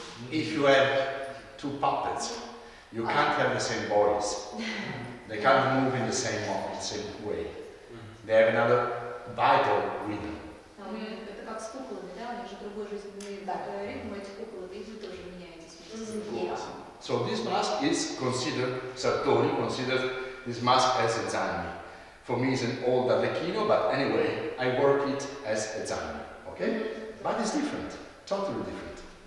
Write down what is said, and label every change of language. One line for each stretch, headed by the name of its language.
English: If you have two puppets, you can't have the same bodies. They can't move in the same way. They have another vital rhythm.
Russian: Это как с куклами, да? У них же другой жизненный ритм у этих кукол, и вы тоже меняетесь.
English: So this mask is considered, Sartori considers this mask as a zanni. For me it's an old Arlecchino, but anyway, I work it as a zanni, okay? But it's different, totally different.